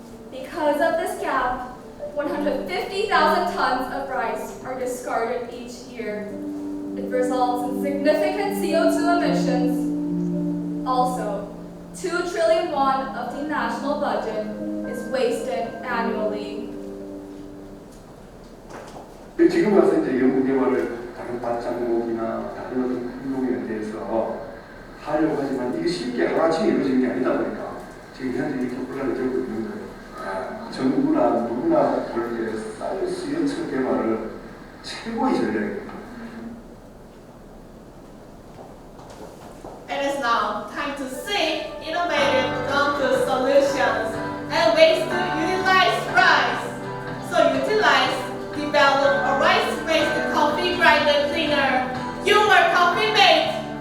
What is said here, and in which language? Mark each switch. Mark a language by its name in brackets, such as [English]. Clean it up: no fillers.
[English] Because of this gap, 150,000 tons of rice are discarded each year. It results in significant CO2 emissions. Also, 2 trillion won of the national budget is wasted annually. [Korean] 지금 와서 이제 연구 개발을 다른 밭작목이나 다른 어떤 행동에 대해서 하려고 하지만 이게 쉽게 하루아침에 이루어지는 게 아니다 보니까 지금 현재 이렇게 혼란을 겪고 있는 거예요. 정부나 누구나 볼 때 쌀 수요처 개발을 최고의 전략입니다. [English] It is now time to seek innovative non-food solutions and ways to utilize rice. So Utilize developed a rice-based coffee grinder cleaner, Your Coffee Mate.